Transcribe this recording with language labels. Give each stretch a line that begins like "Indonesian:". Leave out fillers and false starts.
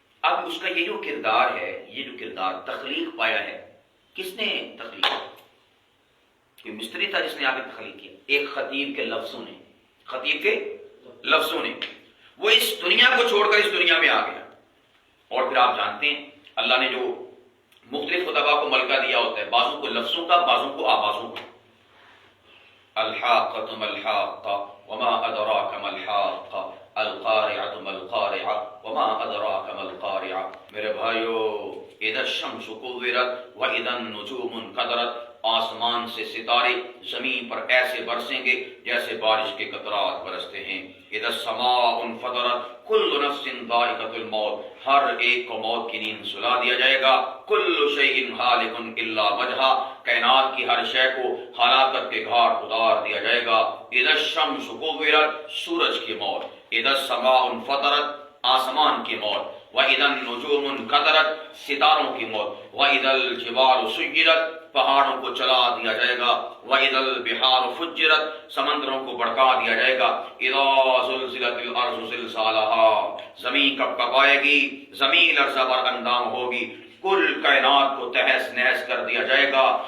Urdu: اب اس کا یہ جو کردار ہے، یہ جو کردار تخلیق پایا ہے، کس نے تخلیق کیا؟ کوئی مستری تھا جس نے آگے تخلیق کیا؟ ایک خطیب کے لفظوں نے، خطیب کے لفظوں نے. وہ اس دنیا کو چھوڑ کر اس دنیا میں آ گیا. اور پھر آپ جانتے ہیں اللہ نے جو مختلف خطبہ کو ملکہ دیا ہوتا ہے، بعضوں کو لفظوں کا، بعضوں کو آوازوں کا.
Arabic: الحاقۃ ما الحاقۃ وما ادراک ما الحاقۃ القارعۃ ما القارعۃ وما ادراک ما القارعۃ.
Urdu: میرے بھائیو،
Arabic: اذا الشمس کورت واذا النجوم انکدرت،
Urdu: آسمان سے ستارے زمین پر ایسے برسیں گے جیسے بارش کے قطرات برستے ہیں.
Arabic: اذا السماء انفطرت کل نفس ذائقۃ الموت،
Urdu: ہر ایک کو موت کی نیند سلا دیا جائے گا.
Arabic: کل شیء ہالک الا وجہہ،
Urdu: کائنات کی ہر شے کو ہلاکت کے گھاٹ اتار دیا جائے گا.
Arabic: اذا الشمس کورت،
Urdu: سورج کی موت.
Arabic: اذا السماء انفطرت،
Urdu: آسمان کی موت.
Arabic: وَإِذَا النُّجُومُ انْكَدَرَتْ،
Urdu: ستاروں کی موت.
Arabic: وَإِذَا الْجِبَالُ سُيِّرَتْ،
Urdu: پہاڑوں کو چلا دیا جائے گا.
Arabic: وَإِذَا الْبِحَارُ فُجِّرَتْ،
Urdu: سمندروں کو بڑھکا دیا جائے گا.
Arabic: اِذَا زُلْزِلَتِ الْأَرْضُ زِلْزَالَهَا،
Urdu: زمین کب کب آئے گی، زمین لرزہ بر اندام ہوگی، کل کائنات کو تہس نہس کر دیا جائے گا.